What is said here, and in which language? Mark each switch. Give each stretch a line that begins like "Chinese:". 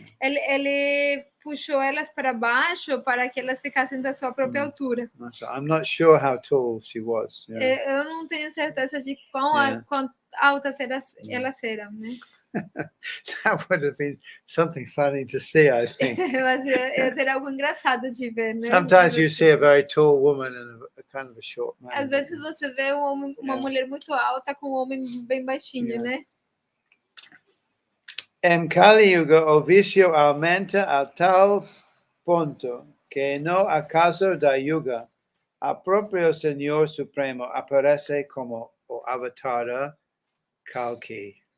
Portuguese: Ele puxou elas para baixo para que elas ficassem da sua própria altura.
English: I'm not sure how tall she was.
Portuguese: Eu não tenho certeza de quão altas elas eram, né?
English: That would have been something funny to see, I think.
Portuguese: Mas seria algo engraçado de ver, né?
English: Sometimes you see a very tall woman and a kind of a short man.
Portuguese: Às vezes você vê uma mulher muito alta com um homem bem baixinho, né? Em Kali Yuga, o vício aumenta a tal ponto que no acaso da Yuga, a próprio Senhor Supremo aparece como o Avatara Kalki.